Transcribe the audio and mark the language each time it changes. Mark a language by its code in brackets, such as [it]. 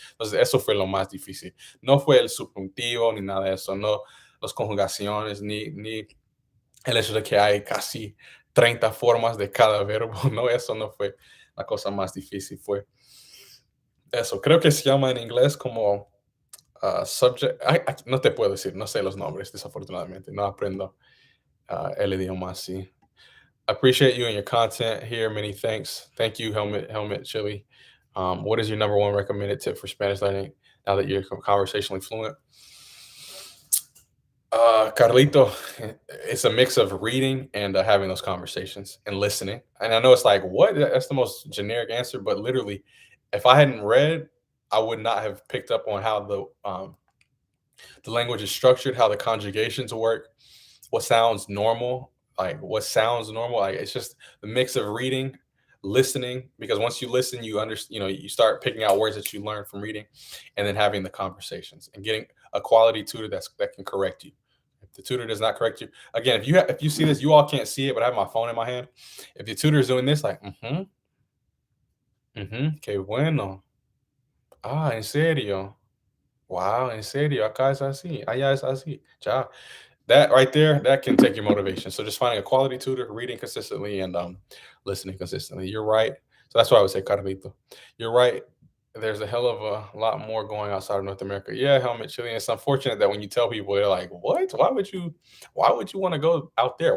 [es] Entonces, eso fue lo más difícil. No fue el subjuntivo ni nada de eso, no las conjugaciones, ni el hecho de que hay casi 30 formas de cada verbo, no, eso no fue la cosa más difícil, fue eso. Creo que se llama en inglés como subject, no te puedo decir, no sé los nombres, desafortunadamente, no aprendo el idioma así. [en] Appreciate you and your content here. Many thanks. Thank you, Helmet Chili. What is your number one recommended tip for Spanish learning now that you're conversationally fluent? Carlito, it's a mix of reading and having those conversations and listening. And I know it's like, what? That's the most generic answer, but literally, if I hadn't read, I would not have picked up on how the language is structured, how the conjugations work, what sounds normal. Like it's just the mix of reading, listening. Because once you listen, you understand. You start picking out words that you learn from reading, and then having the conversations and getting a quality tutor that can correct you. If the tutor does not correct you, again, if you see this, you all can't see it, but I have my phone in my hand. If the tutor is doing this, like, [es] qué bueno, en serio, wow, en serio, acá es así, allá es así, ya. [en] That right there, that can take your motivation. So just finding a quality tutor, reading consistently, and listening consistently. You're right. So that's why I would say Carlito. You're right. There's a hell of a lot more going outside of North America. Yeah, helmet chilling. It's unfortunate that when you tell people, they're like, "What? Why would you want to go out there?